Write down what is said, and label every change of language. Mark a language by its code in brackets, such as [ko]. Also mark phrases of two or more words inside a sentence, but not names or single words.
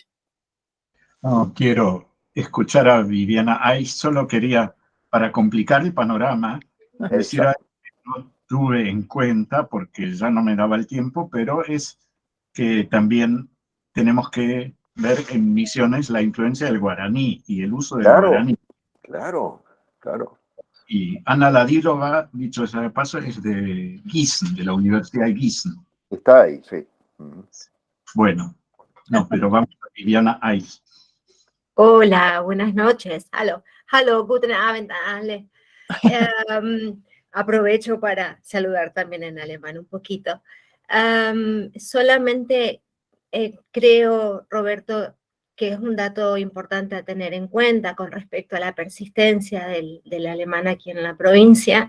[es] No, quiero escuchar a Viviana Eich, solo quería, para complicar el panorama, decir algo que no tuve en cuenta porque ya no me daba el tiempo, pero es que también tenemos que ver en Misiones la influencia del guaraní y el uso del guaraní. Claro. Y Ana Ladílova, dicho sea de paso, es de Gießen, de la Universidad de Gießen. Está ahí, sí. Bueno, no, pero vamos a Viviana Eich. Hola, buenas noches. [de] Hallo, guten Abend alle. [es] Aprovecho para saludar también en alemán un poquito. Solamente creo, Roberto, que es un dato importante a tener en cuenta con respecto a la persistencia del alemán aquí en la provincia.